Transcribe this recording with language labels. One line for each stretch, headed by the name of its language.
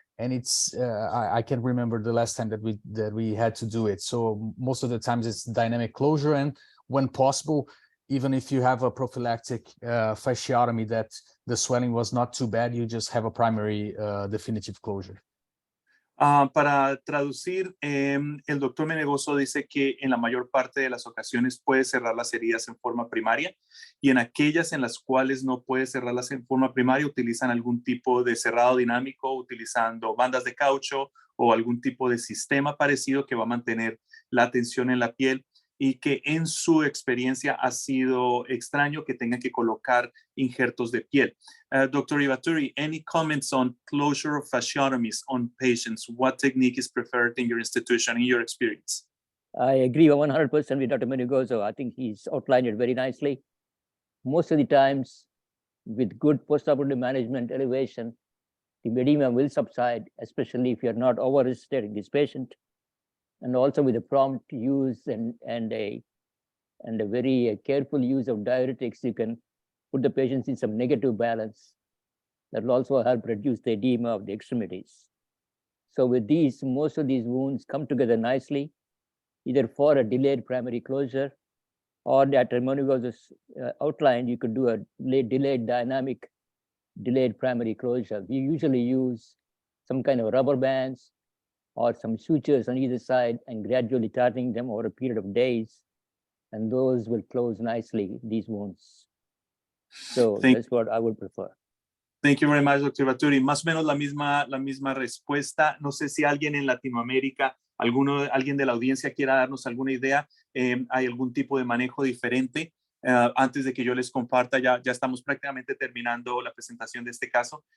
English: And it's I can't remember the last time that we had to do it. So most of the times it's dynamic closure, and when possible, even if you have a prophylactic fasciotomy that the swelling was not too bad, you just have a primary definitive closure.
Spanish: Para traducir, el doctor Menegoso dice que en la mayor parte de las ocasiones puede cerrar las heridas en forma primaria y en aquellas en las cuales no puede cerrarlas en forma primaria utilizan algún tipo de cerrado dinámico utilizando bandas de caucho o algún tipo de sistema parecido que va a mantener la tensión en la piel y que en su experiencia ha sido extraño que tengan que colocar injertos de piel.
English: Dr. Iwatori, any comments on closure of fasciotomies on patients? What technique is preferred in your institution, in your experience? I agree 100% with Dr. Menegoso. I think he's outlined it very nicely. Most of the times, with good postoperative management elevation, the edema will subside, especially if you're not over-resisting this patient. And also with the prompt use and a very careful use of diuretics, you can put the patients in some negative balance. That will also help reduce the edema of the extremities. So with these, most of these wounds come together nicely, either for a delayed primary closure or that Menegoso's outlined, you could do a delayed dynamic, delayed primary closure. We usually use some kind of rubber bands or some sutures on either side and gradually tightening them over a period of days. And those will close nicely, these wounds. So that's what I would prefer. Thank you very much, Dr. Iwatori.
Spanish: Más o menos la misma respuesta. No sé si alguien en Latinoamérica, alguien de la audiencia quiera darnos alguna idea. ¿Hay algún tipo de manejo diferente? Antes de que yo les comparta, ya estamos prácticamente terminando la presentación de este caso.